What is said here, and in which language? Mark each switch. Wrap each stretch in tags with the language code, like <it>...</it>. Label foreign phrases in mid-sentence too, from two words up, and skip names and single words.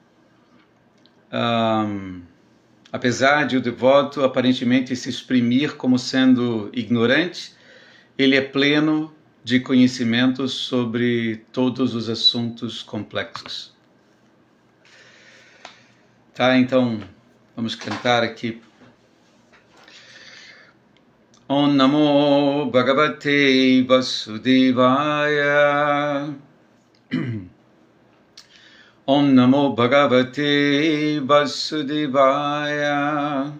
<pt>Apesar de o devoto aparentemente se exprimir como sendo ignorante, ele é pleno de conhecimento sobre todos os assuntos complexos. Tá, então vamos cantar aqui.</pt> <sa>Om Namo Bhagavate Vasudevaya. Om Namo Bhagavate Vasudevaya.</sa>